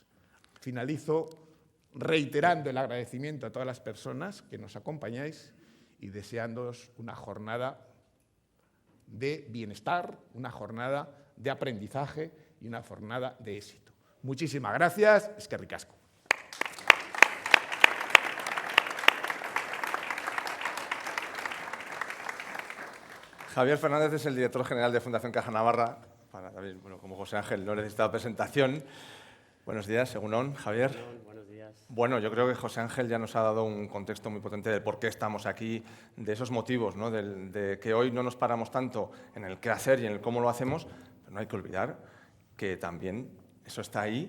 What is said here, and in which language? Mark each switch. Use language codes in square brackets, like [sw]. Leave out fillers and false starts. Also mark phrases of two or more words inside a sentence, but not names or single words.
[es] Finalizo reiterando el agradecimiento a todas las personas que nos acompañáis y deseándoos una jornada de bienestar, una jornada de aprendizaje y una jornada de éxito. Muchísimas gracias. [eu] Eskerrik asko. [es] Javier Fernández es el director general de Fundación Caja Navarra. Como José Ángel no necesita presentación. Buenos días, Egunon, Javier. Buenos días. Bueno, yo creo que José Ángel ya nos ha dado un contexto muy potente de por qué estamos aquí, de esos motivos, ¿no? de que hoy no nos paramos tanto en el qué hacer y en el cómo lo hacemos, pero no hay que olvidar que también eso está ahí.